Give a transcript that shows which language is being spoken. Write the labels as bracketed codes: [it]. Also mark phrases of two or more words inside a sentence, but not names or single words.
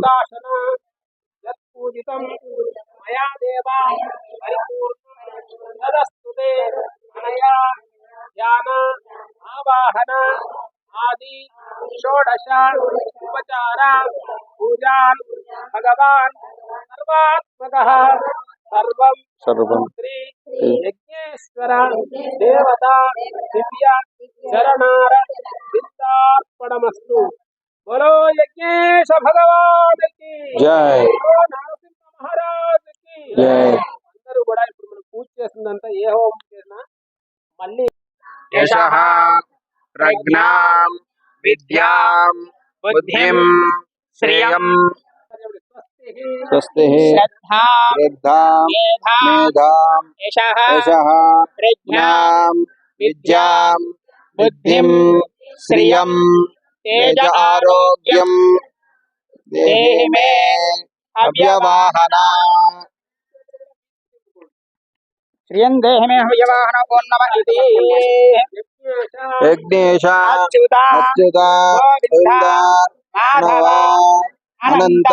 [sa] यत्पूजितं मया देवा परिपूर्णं तदस्तुते अनया ध्यान आवाहन आदि षोडश उपचार पूजान् भगवान् सर्वात्मकः सर्वं श्री यज्ञेश्वर देवता दिव्य चरणार सिद्धार्पणमस्तु। [hi] बोलो यज्ञेश भगवान की जय, नरसिंह महाराज की जय। [te] అందరూ కూడా ఇప్పుడు మనం పూజ చేసిందంతా ఏ హోమం చేసినా మళ్ళీ [sa] यशः प्रज्ञां विद्यां बुद्धिं श्रियं स्वस्ति श्रद्धां श्रद्धां मेधां यशः यशः प्रज्ञां विद्यां बुद्धिं श्रियं तेज आरोग्यं देहि मे अव्यवाहना श्रियं देहि मे हव्यवाहन ओं नमः इति यज्ञेश अच्युता अच्युता गोविन्दा गोविन्दा మాధవ అనంత